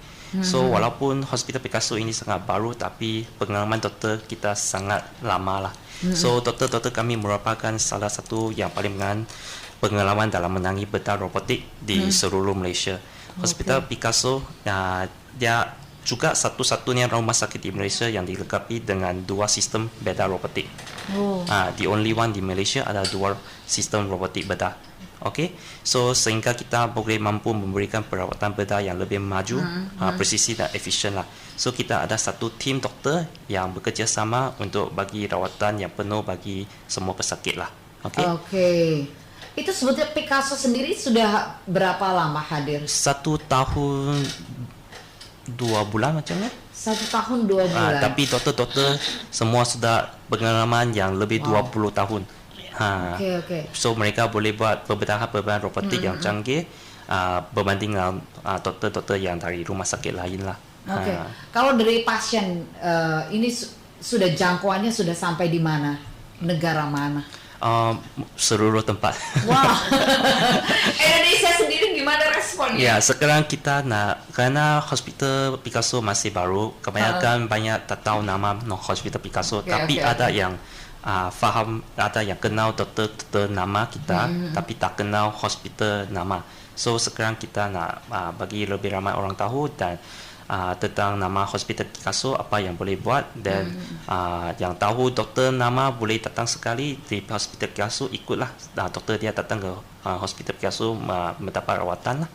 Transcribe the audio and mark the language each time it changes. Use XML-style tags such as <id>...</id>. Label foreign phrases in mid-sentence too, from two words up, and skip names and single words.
<ms>So walaupun Hospital Picasso ini sangat baru, tapi pengalaman doktor kita sangat lama lah. So doktor-doktor kami merupakan salah satu yang paling pengalaman dalam menangani bedah robotik di seluruh Malaysia. Hospital Picasso dia juga satu-satunya rumah sakit di Malaysia yang dilengkapi dengan 2 sistem bedah robotik.</ms> <en>The only one</en> <ms>di Malaysia ada 2 sistem robotik bedah. Okay, so sehingga kita boleh mampu memberikan perawatan bedah yang lebih maju, presisi dan efisien lah. So kita ada satu tim doktor yang bekerja sama untuk bagi rawatan yang penuh bagi semua pesakit lah. Okay. Oke.</ms> <id>Itu sebetulnya Picasso sendiri sudah berapa lama hadir?</id> <ms>1 tahun 2 bulan macamnya. 1 tahun 2 bulan. Tapi doktor-doktor semua sudah pengalaman yang lebih 20 tahun. Oke. So mereka boleh buat pembedahan robotik yang canggih berbanding dengan doktor-doktor yang dari rumah sakit lain lah. Oke.</ms> <id>Kalau dari pasien ini sudah jangkauannya sudah sampai di mana? Negara mana?</id> <ms>Seluruh tempat. Wah.</ms> <id>Indonesia sendiri gimana responnya?</id> <ms>Ya, sekarang kita karena Hospital Picasso masih baru, kebanyakan banyak tak tahu nama Hospital Picasso, tapi ada yang faham, ada yang kenal doktor nama kita, tapi tak kenal hospital nama. So sekarang kita nak bagi lebih ramai orang tahu dan tentang nama Hospital Picasso, apa yang boleh buat, dan yang tahu doktor nama boleh datang sekali di Hospital Picasso, ikutlah doktor dia datang ke Hospital Picasso mendapat rawatan lah.</ms>